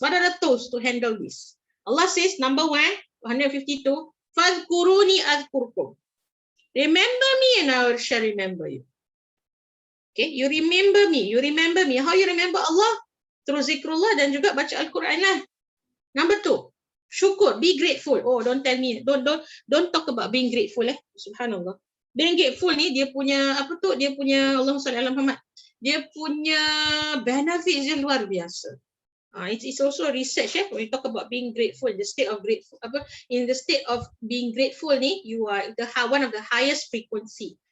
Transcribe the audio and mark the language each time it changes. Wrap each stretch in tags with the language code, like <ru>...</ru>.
<en>What are the tools to handle this? Allah says, number 1, 152,</en> <ar>Fadhkuruni adhkurkum.</ar> <en>Remember me and I shall remember you. Okay, you remember me. You remember me. How you remember Allah? Through</en> <ms>zikrullah dan juga baca Al-Quran lah.</ms> <en>Number 2, syukur, be grateful. Oh, don't tell me, don't talk about being grateful Subhanallah. Being grateful</en> <ms>ni dia punya dia punya</ms> <ar>Allahumma salli ala Muhammad.</ar> <ms>Dia punya benefits dia luar biasa.</ms> <en>It's also research when you talk about being grateful, the state of grateful. In the state of being grateful</en> <ms>ni,</ms> <en>you are one of the highest frequency.</en>